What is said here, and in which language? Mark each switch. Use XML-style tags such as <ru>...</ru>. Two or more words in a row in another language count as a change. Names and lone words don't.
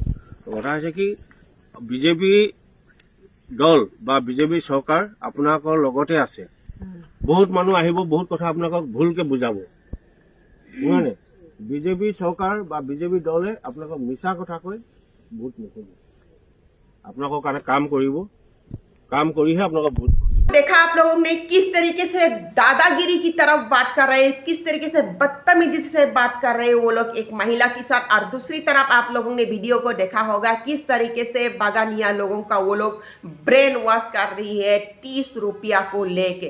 <as>কথা হৈছে কি বিজেপি দল বা বিজেপি চৰকাৰ আপোনালোকৰ লগতে আছে। বহুত মানুহ আহিব, বহুত কথা আপোনালোকক ভুলকে বুজাব নহয় নে? বিজেপি চৰকাৰ বা বিজেপি দলে আপোনালোকক মিছা কথা কৈ ভোট নোখোজে, আপোনালোকৰ কাৰণে কাম কৰিব, কাম কৰিহে আপোনালোকক ভোট।</as> <hi>देखा आप लोगों ने किस तरीके से दादागिरी की तरफ बात कर रहे हैं, किस तरीके से बदतमीजी से बात कर रहे हैं वो लोग एक महिला के साथ। और दूसरी तरफ आप लोगों ने वीडियो को देखा होगा किस तरीके से बागानिया लोगों का वो लोग ब्रेन वॉश कर रही है 30 रुपया को लेके।</hi>